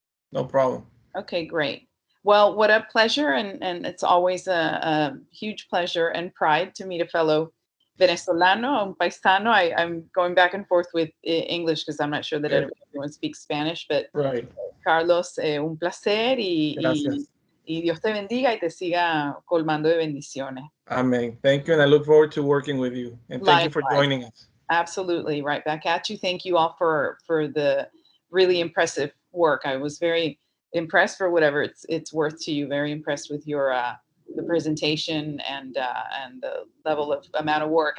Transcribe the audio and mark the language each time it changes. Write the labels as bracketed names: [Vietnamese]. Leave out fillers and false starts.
[English] No problem. Okay, great. Well, what a pleasure, and it's always a huge pleasure and pride to meet a fellow Venezolano, [Spanish] un paisano. [English] I'm going back and forth with English because I'm not sure that everyone speaks Spanish, but Right. [Spanish] Carlos, un placer Gracias. y Dios te bendiga y te siga colmando de bendiciones. [English] Amen. Thank you, and I look forward to working with you. And thank you for Likewise. joining us. Absolutely, right back at you. Thank you all for the really impressive work. I was very impressed, for whatever it's worth to you. Very impressed with your the presentation and the level of amount of work.